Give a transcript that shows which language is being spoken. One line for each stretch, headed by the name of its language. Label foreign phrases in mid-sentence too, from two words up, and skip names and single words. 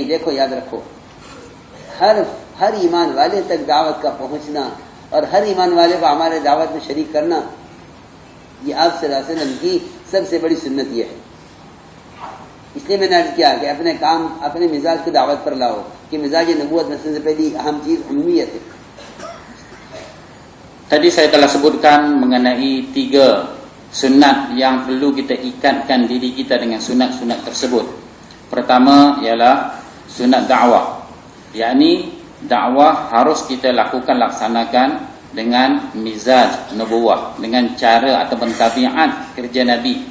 Urdu: دیکھو یاد رکھو، ہر ایمان والے تک دعوت کا پہنچنا اور ہر ایمان والے کو ہمارے دعوت میں شریک کرنا، یہ آپ
Arabic: صلی اللہ علیہ وسلم
Urdu: کی سب سے بڑی سنت یہ ہے. اس لیے میں نے عرض کیا کہ اپنے کام، اپنے مزاج کو دعوت پر لاؤ، کہ مزاج نبوت میں سب سے پہلی اہم چیز عمومیت ہے.
Malay: Tadi saya telah sebutkan mengenai 3 sunat yang perlu kita ikatkan diri kita dengan sunat-sunat tersebut. Pertama ialah sunat dakwah, yakni dakwah harus kita laksanakan dengan
Urdu: مزاج نبوت,
Malay: dengan cara atau tabiat kerja Nabi.